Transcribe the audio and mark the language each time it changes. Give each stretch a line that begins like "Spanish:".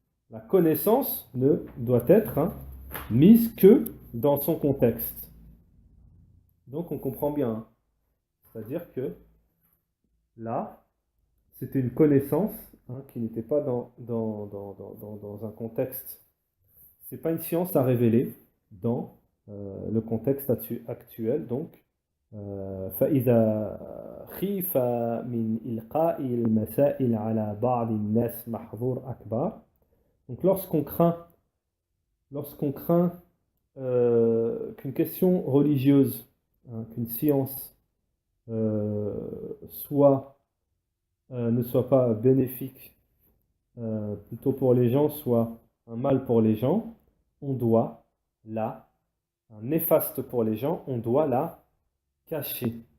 French: La connaissance ne doit être, hein, mise que dans son contexte. Donc on comprend bien. Hein. C'est-à-dire que là, c'était une connaissance, hein, qui n'était pas dans un contexte. Ce n'est pas une science à révéler dans le contexte actuel.
Arabic: Donc, فإذا خيف من إلقاء المسائل على بعض الناس محظور أكبر.
French: Donc lorsqu'on craint qu'une question religieuse, hein, qu'une science ne soit pas bénéfique plutôt pour les gens, soit un mal pour les gens, on doit un néfaste pour les gens, on doit la cacher.